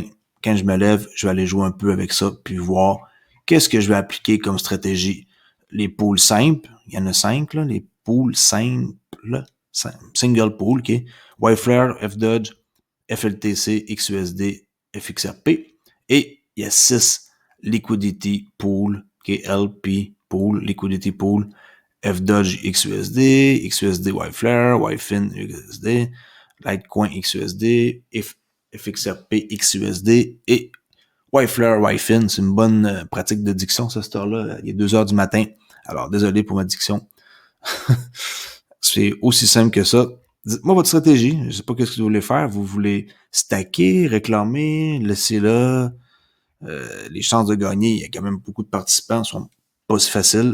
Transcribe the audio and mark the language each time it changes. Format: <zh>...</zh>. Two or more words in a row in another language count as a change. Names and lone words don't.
<fr>Quand je me lève, je vais aller jouer un peu avec ça, puis voir qu'est-ce que je vais appliquer comme stratégie. Les pools simples, il y en a 5, là, les pools simples,</fr> <en>single pool,</en> <fr>ok. Wi-Flare, FDodge, FLTC, XUSD, FXRP. Et il y a 6</fr> <en>liquidity pool,</en> <fr>ok,</fr> <en>LP pool, liquidity pool,</en> <fr>FDodge XUSD, XUSD Wi-Flare, Wi-Fin USD, Litecoin XUSD, FXRP XUSD et Wi-Flare Wi-Fin. C'est une bonne pratique de diction, cette heure-là. Il est 2 heures du matin. Alors, désolé pour ma diction. C'est aussi simple que ça. Dites-moi votre stratégie. Je sais pas qu'est-ce que vous voulez faire. Vous voulez stacker, réclamer, laisser là. Les chances de gagner, il y a quand même beaucoup de participants, sont pas si faciles.</fr>